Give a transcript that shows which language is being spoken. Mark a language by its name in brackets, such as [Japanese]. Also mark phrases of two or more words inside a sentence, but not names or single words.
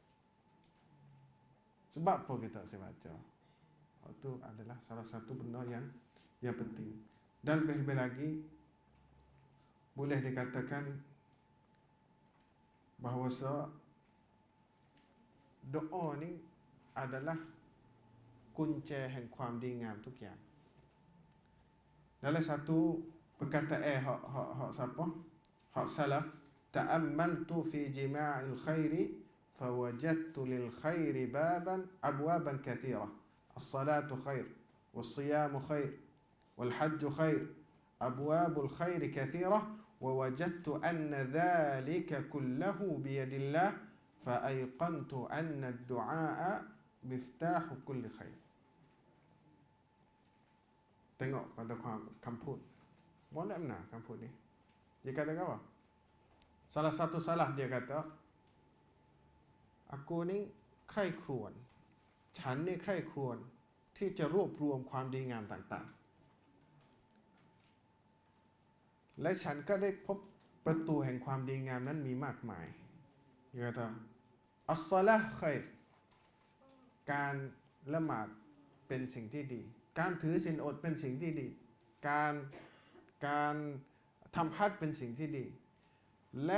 [Malay] Sebab apa kita harus baca? Itu adalah salah satu benda yang penting. Dan lebih-lebih lagi, boleh dikatakan bahawa doa ni adalah kunci [Thai] แห่งความดีงามทุกอย่าง. [Malay] Dalam satu perkataan hak siapa? Hak salaf, [Arabic] تأملت في جماع الخير فوجدت للخير أبوابا كثيرة. الصلاة خير والصيام خير والحج خير. أبواب الخير كثيرة ووجدت أن ذلك كله بيد الله فأيقنت أن الدعاء مفتاح كل خير. [Malay] Tengok pada kamput. Boleh benar kamput ni. Dia kata apa? Salah satu salaf dia kata, aku ni [Thai] ใคร่ครวญฉันนี่ใคร่ครวญที่จะรวบรวมความดีงามต่างๆและฉันก็ได้พบประตูแห่งความดีงามนั้นมีมากมายยกตัวอัสซอละห์ค็อย รการละหมาดเป็นสิ่งที่ดีการถือศีลอดเป็นสิ่งที่ดีการทำฮัจญ์เป็นสิ่งที่ดีและ